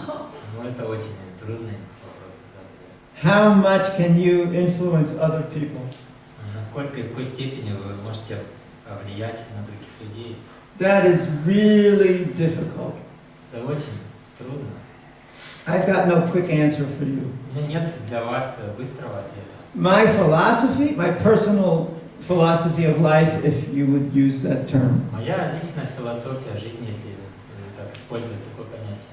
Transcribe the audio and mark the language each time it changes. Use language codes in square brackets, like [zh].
[ru] Ну, это очень трудный вопрос. [en] How much can you influence other people? [ru] Насколько и в какой степени вы можете влиять на других людей? [en] That is really difficult. [ru] Это очень трудно. [en] I've got no quick answer for you. [ru] У меня нет для вас быстрого ответа. [en] My philosophy, my personal philosophy of life, if you would use that term. [ru] Моя личная философия жизни, если так использовать такое понятие,